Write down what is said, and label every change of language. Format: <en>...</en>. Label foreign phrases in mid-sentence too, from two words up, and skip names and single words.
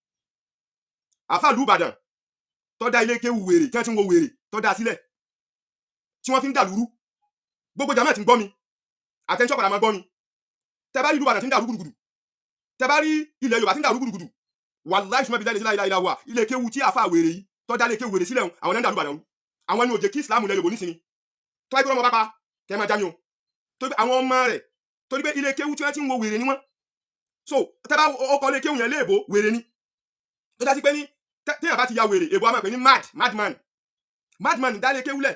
<yo>Àfáà ìlú Ìbàdàn tó dá ilé kéwú wèrè tí wọ́n ti ń wo wèrè tó dá sílẹ̀ tí wọ́n fi ń dàlúrú. Gbogbo jàmáà tí ń gbọ́ mi àtẹ́ńṣọ́ padà máa gbọ́ mi. Tẹ́ bá rí ìlú Ìbàdàn tí ń dàrú gùdùgùdù, tẹ́ bá rí ilẹ̀ Yorùbá tí ń dàrú gùdùgùdù, wàláhì sùnmọ́</yo> <ar>بالله لا إله إلا هو,</ar> <yo>ilé kéwú tí àfáà wèrè yìí tó dá ilé kéwú wèrè sílẹ̀ àwọn náà ń dàrú Ìbàdàn rú. Àwọn ni ó jẹ́ kí Islam lẹ Yorùbá nísìnyí. Tó bá gbé ọmọ bá pa kẹ́ máa já mi o. Torí àwọn ọmọ rẹ̀ torí pé ilé kéwú tí wọ́n ti ń wo wèrè ni wọ́n. So tẹ́ bá ọkọ̀ ilé kéwú yẹn léèbó wèrè ni. Tó dá sí pé ní téèyàn bá ti ya wèrè èbó a máa pè ní madman dá ilé kéwú lẹ̀.</yo>